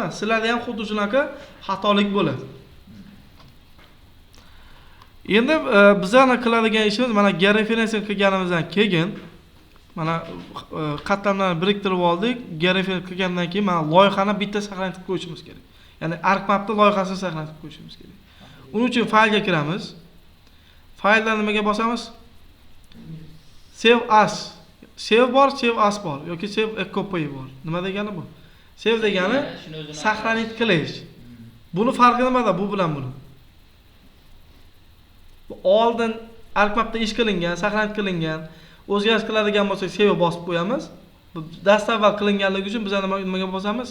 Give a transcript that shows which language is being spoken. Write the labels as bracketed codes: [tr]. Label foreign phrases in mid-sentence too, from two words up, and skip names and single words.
[uz] Sizlarda ham xuddi shunaqa xatolik bo'ladi. Endi bizlarni qiladigan ishimiz mana georeferensiya qilganimizdan keyin mana qatlamlarni biriktirib oldik. Georeferensiya qilgandan keyin mana loyihani bitta saqlanib qo'yishimiz kerak. Ya'ni ArcMap'da loyihasini saqlanib qo'yishimiz kerak. Uning uchun faylga kiramiz. Faylda nimaga bosamiz? [en] Save as. [uz] Save bor, [en] save as [uz] bor yoki [en] save a copy [uz] bor. Nima degani bu? Save degani saqlanib qilish. Buni farqi nimada bu bilan buni? Oldin ArcMap'da ish qilingan, saqlanib qilingan, o'zgarish qiladigan bo'lsa save bosib qo'yamiz. Bu dastavval qilinganligi uchun biz nimaga bosamiz?